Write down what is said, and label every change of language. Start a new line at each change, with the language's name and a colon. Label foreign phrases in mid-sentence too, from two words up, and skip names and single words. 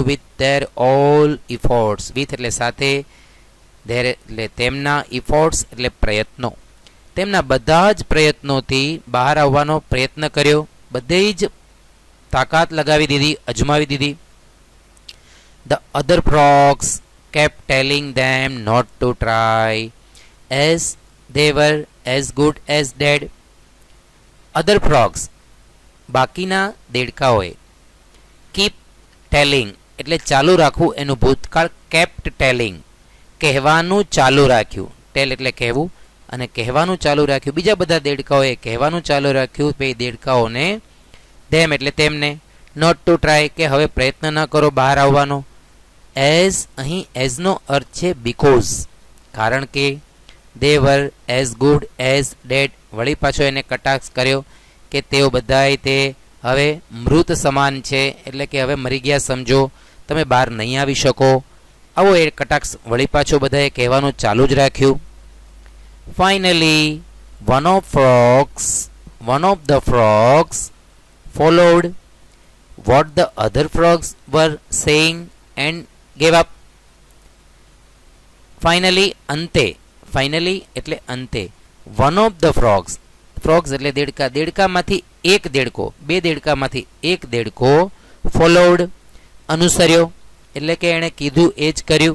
English: with their all efforts,
Gujarati: વિથ એટલે સાથે, ધેર એટલે તેમના, ઇફોર્ટ્સ એટલે પ્રયત્નો, તેમના બધા જ પ્રયત્નોથી બહાર આવવાનો પ્રયત્ન કર્યો. બધી જ તાકાત લગાવી દીધી, અજમાવી દીધી.
English: the other frogs kept telling them not to try as they were as good as dead. Other frogs,
Gujarati: બાકીના દેડકાઓએ,
English: keep telling
Gujarati: એટલે ચાલુ રાખવું, એનું ભૂતકાળ
English: kept telling,
Gujarati: કહેવાનું ચાલુ રાખ્યું. ટેલ એટલે કહેવું, અને કહેવાનું ચાલુ રાખ્યું. બીજા બધા દેડકાઓએ કહેવાનું ચાલુ રાખ્યું બે દેડકાઓને, ધેમ એટલે તેમને,
English: not to try
Gujarati: કે હવે પ્રયત્ન ન કરો બહાર આવવાનો. એઝ, અહીં એઝનો અર્થ છે બીકોઝ, કારણ કે.
English: they were as good as dead,
Gujarati: વળી પાછો એને કટાક્ષ કર્યો કે તેઓ બધાય તે હવે મૃત સમાન છે, એટલે કે હવે મરી ગયા સમજો, તમે બહાર નહીં આવી શકો. આવો એ કટાક્ષ વળી પાછો બધાએ કહેવાનું ચાલુ જ રાખ્યું.
English: ફાઇનલી one of the frogs followed what the other frogs were saying and gave up.
Gujarati: ફાઇનલી, અંતે, ફાઇનલી એટલે અંતે.
English: one of the frogs, frogs
Gujarati: એટલે દેડકા, દેડકામાંથી એક દેડકો, બે દેડકામાંથી એક દેડકો, ફોલોવડ અનુસર્યો, એટલે કે એણે કીધું એ જ કર્યું.